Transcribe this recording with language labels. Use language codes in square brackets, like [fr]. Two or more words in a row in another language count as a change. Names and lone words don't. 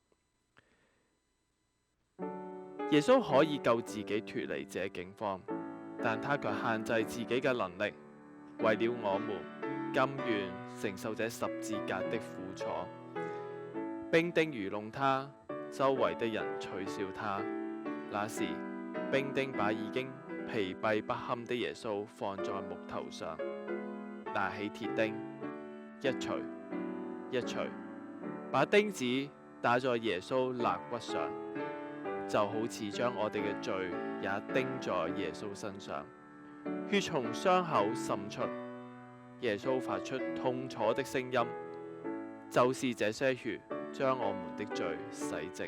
[zh] 耶穌可以救自己脫離這境況，但他卻限制自己嘅能力，為了我們甘願承受這十字架的苦楚。兵丁愚弄他，周圍的人取笑他。那時，兵丁把已經疲憊不堪的耶穌放在木頭上，拿起鐵釘，一錘一錘，把釘子打在耶穌肋骨上，就好似將我哋嘅罪也釘在耶穌身上。血從傷口滲出，耶穌發出痛楚的聲音，就是這些血將我們的罪洗淨。